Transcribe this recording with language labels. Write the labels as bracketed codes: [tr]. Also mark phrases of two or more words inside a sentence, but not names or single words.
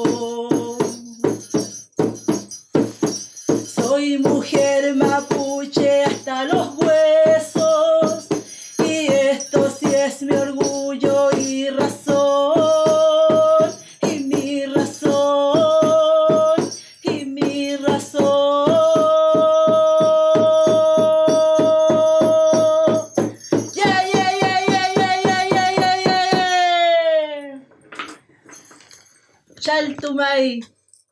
[es] Soy mujer mapuche hasta los huesos, y esto sí es mi orgullo y razón, y mi razón, y mi razón. [en] Yeah, yeah, yeah, yeah, yeah, yeah, yeah, yeah, yeah. [arn] Chaltumay.